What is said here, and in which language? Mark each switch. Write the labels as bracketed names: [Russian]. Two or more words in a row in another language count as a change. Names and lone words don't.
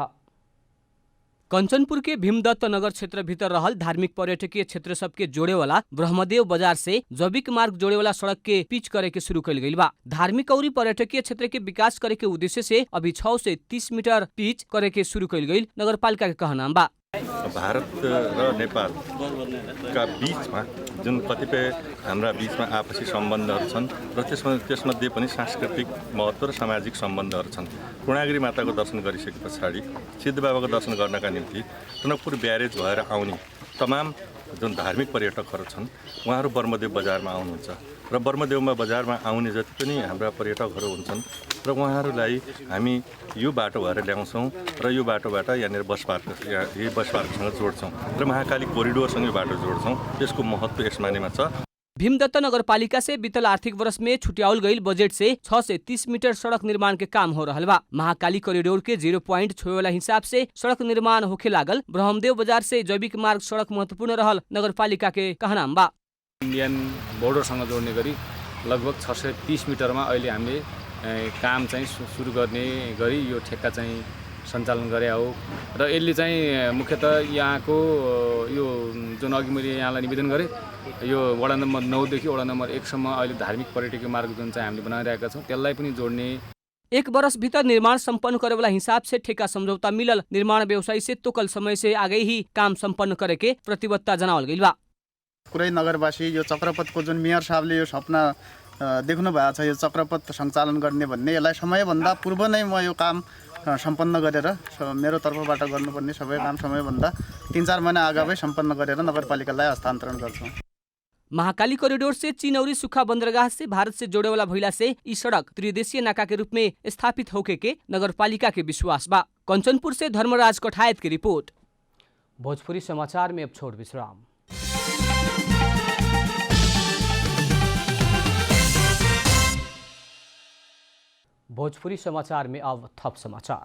[Bhojpuri] कंचनपुर के भीमदत्त नगर क्षेत्र भीतर रहल धार्मिक पर्यटकीय क्षेत्र सबके जोड़े वाला ब्रह्मदेव बाजार से जैविक मार्ग जोड़े वाला सड़क के पिच करे के शुरू कैल गई बा। धार्मिक और पर्यटकीय क्षेत्र के विकास करे के उद्देश्य से अभी 6 से 30 मीटर पिच करे के शुरू कैल गई नगरपालिका के कहना बा। [Nepali] भारत र नेपाल का बीचमा जुन कतिपय हाम्रा बिचमा आपसी सम्बन्धहरू छन् र त्यसमध्ये पनि सांस्कृतिक महत्त्व र सामाजिक सम्बन्धहरू छन्। पूर्णागिरी माताको दर्शन गरिसके पछाडि सिद्ध बाबाको दर्शन गर्नका निम्ति टनकपुर ब्यारेज भएर आउने तमाम जुन धार्मिक पर्यटकहरू छन् उहाँहरू बर्मदेव बजारमा आउनुहुन्छ र बर्मदेवमा बजारमा आउने जति पनि हाम्रा पर्यटकहरू हुन्छन् र उहाँहरूलाई हामी यो बाटो भएर ल्याउँछौँ र यो बाटोबाट यहाँनिर बस पार्कसँग जोड्छौँ र महाकाली कोरिडोरसँग यो बाटो जोड्छौँ। यसको महत्त्व यस मानेमा छ। [Bhojpuri] भीमदत्त नगर पालिका से बीतल आर्थिक वर्ष में छुटियाउल गई बजट से 630 मीटर सड़क निर्माण के काम हो रहा बा। महाकाली कॉरिडोर के 0 पॉइंट छुए वाला हिसाब से सड़क निर्माण होखे लागल। ब्रह्मदेव बाजार से जैविक मार्ग सड़क महत्वपूर्ण रहल नगर पालिका के कहनाम बा। [Nepali] इन्डियन बोर्डरसँग जोड्ने गरी लगभग 630 मिटरमा अहिले हामीले काम चाहिँ सुरु गर्ने गरी यो ठेक्का चाहिँ सञ्चालन गरे हो र यसले चाहिँ मुख्यतः यहाँको यो जुन अघि मैले यहाँलाई निवेदन गरेँ यो वडा नम्बर 9 देखि वडा नम्बर 1 सम्म अहिले धार्मिक पर्यटकीय मार्ग जुन चाहिँ हामीले बनाइरहेका छौँ त्यसलाई पनि जोड्ने। [Bhojpuri] एक वर्ष भीतर निर्माण संपन्न करे वाला हिसाब से ठेका समझौता मिलल। निर्माण व्यवसायी से तोकल समय से आगे ही काम संपन्न करे के प्रतिबद्धता जनावल गइल बा। [Nepali] पुरै नगरवासी यो चक्रपथको जुन मेयर साहबले यो सपना देख्नु भएको छ यो चक्रपथ सञ्चालन गर्ने भन्ने यसलाई समयभन्दा पूर्व नै म यो काम सम्पन्न गरेर मेरो तर्फबाट गर्नुपर्ने सबै काम समयभन्दा 3-4 महिना अगावै सम्पन्न गरेर नगरपालिकालाई हस्तान्तरण गर्छौँ। [Bhojpuri] महाकाली कॉरिडोर से चिनौरी सुखा बंदरगाह से भारत से जोड़े वाला भइला से ई सड़क त्रिदेशीय नाका के रूप में स्थापित होके के नगरपालिका के विश्वास बा। कंचनपुर से धर्मराज कठायत की रिपोर्ट। भोजपुरी समाचार में अब छोड़ विश्राम। भोजपुरी समाचार में अब थप समाचार।